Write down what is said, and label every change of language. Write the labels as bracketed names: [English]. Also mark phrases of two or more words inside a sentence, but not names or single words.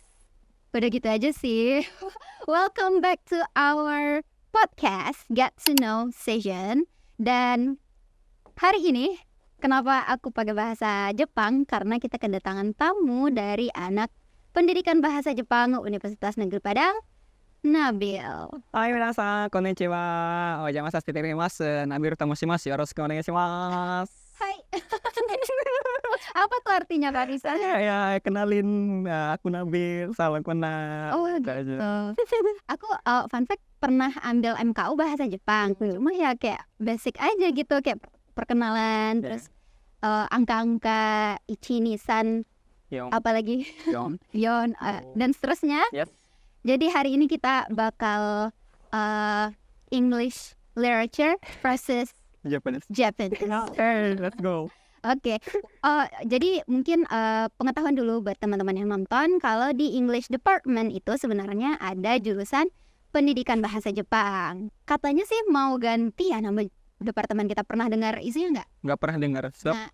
[Indonesian] Udah gitu aja sih. [English] Welcome back to our podcast Get to Know session. [Indonesian] Dan hari ini kenapa aku pakai bahasa Jepang? Karena kita kedatangan tamu dari anak pendidikan bahasa Jepang Universitas Negeri Padang, Nabil. [Japanese] はい皆さん、こんにちは. お邪魔させてあります. Nabil と申します。よろしくお願いします. Hai. [Indonesian] Apa tuh artinya Kak Risa? Ya, kenalin, aku Nabil, salam kenal. Oh gitu. Aku [English] fun fact [Indonesian] pernah ambil MKU bahasa Jepang. Cuma ya kayak basic aja gitu, kayak perkenalan, terus angka-angka [Japanese] 一二三, [Indonesian] Yong. apalagi Yong. yon dan seterusnya. Yes. Jadi hari ini kita bakal [English] English literature versus [Indonesian] Japanese. Japanese. [English] Okay, let's go. [Indonesian] Oke, jadi mungkin pengetahuan dulu buat teman-teman yang nonton, kalau di English Department itu sebenarnya ada jurusan pendidikan bahasa Jepang. Katanya sih mau ganti ya nama departemen, kita pernah dengar isunya nggak? Nggak pernah dengar. Nah.